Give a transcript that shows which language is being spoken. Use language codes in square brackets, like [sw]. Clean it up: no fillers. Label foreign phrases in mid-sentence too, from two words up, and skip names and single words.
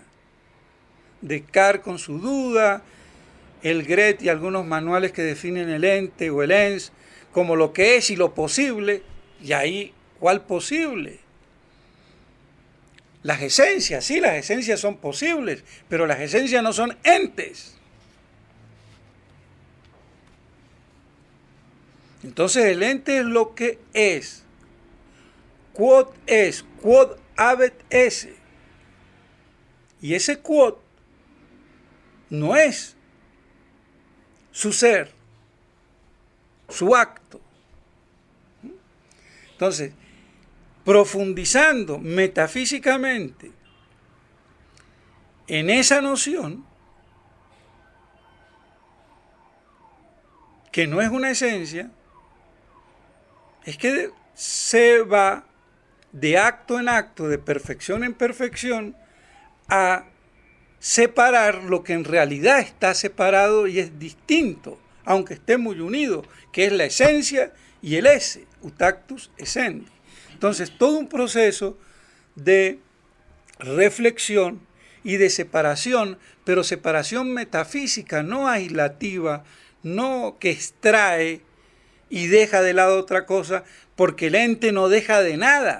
[es] Descartes con su duda, el Gret y algunos manuales que definen el ente o el ens como lo que es y lo posible, y ahí, ¿cuál posible? Las esencias, sí, las esencias son posibles, pero las esencias no son entes. Entonces el ente es lo que es. [la] quod es, quod habet esse. [es] Y ese quod no es su ser, su acto. Entonces, profundizando metafísicamente en esa noción, que no es una esencia, es que se va de acto en acto, de perfección en perfección, a separar lo que en realidad está separado y es distinto, aunque esté muy unido, que es la esencia y el [la] esse, ut actus essendi. [es] Entonces, todo un proceso de reflexión y de separación, pero separación metafísica, no aislativa, no que extrae y deja de lado otra cosa, porque el ente no deja de nada.